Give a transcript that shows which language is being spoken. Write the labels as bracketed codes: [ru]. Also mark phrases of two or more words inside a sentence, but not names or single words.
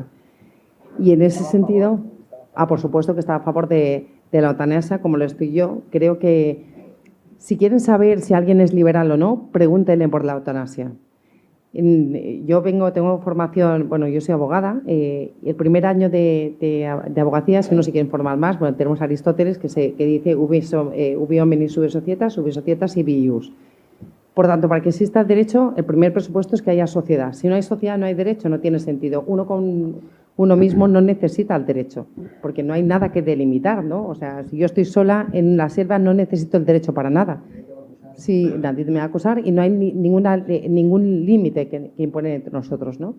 [es] Y en ese sentido, por supuesto que está a favor de la eutanasia, como lo estoy yo. Creo que si quieren saber si alguien es liberal o no, pregúntenle por la eutanasia. Tengo formación, bueno, yo soy abogada. El primer año de abogacía, si uno se quiere informar más, bueno, tenemos a Aristóteles que dice [la] ubi hominis ubi societas ibi ius. [es] Por tanto, para que exista el derecho, el primer presupuesto es que haya sociedad. Si no hay sociedad, no hay derecho, no tiene sentido. Uno con uno mismo no necesita el derecho, porque no hay nada que delimitar, ¿no? O sea, si yo estoy sola en la selva, no necesito el derecho para nada. Sí, nadie me va a acusar y no hay ningún límite que impone entre nosotros, ¿no?